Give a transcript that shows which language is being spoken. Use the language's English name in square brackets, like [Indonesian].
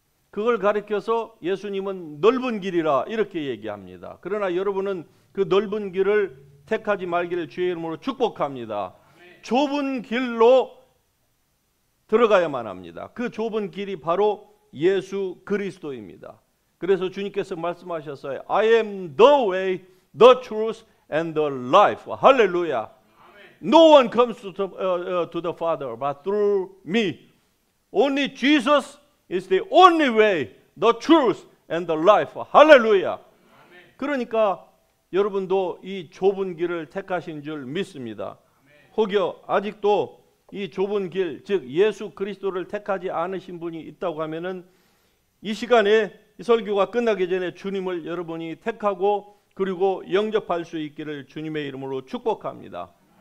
[Korean] 그걸 가리켜서 예수님은 넓은 길이라 이렇게 얘기합니다. 그러나 여러분은 그 넓은 길을 택하지 말기를 주의 이름으로 축복합니다. 좁은 길로 들어가야만 합니다. 그 좁은 길이 바로 예수 그리스도입니다. 그래서 주님께서 말씀하셨어요. [English] I am the way, the truth and the life. [Korean] 할렐루야. [English] No one comes to the Father but through me. Only Jesus is the only way, the truth and the life. [Korean] 할렐루야. 그러니까 여러분도 이 좁은 길을 택하신 줄 믿습니다. 혹여 아직도 이 좁은 길, 즉 예수 그리스도를 택하지 않으신 분이 있다고 하면은 이 시간에 이 설교가 끝나기 전에 주님을 여러분이 택하고 그리고 영접할 수 있기를 주님의 이름으로 축복합니다.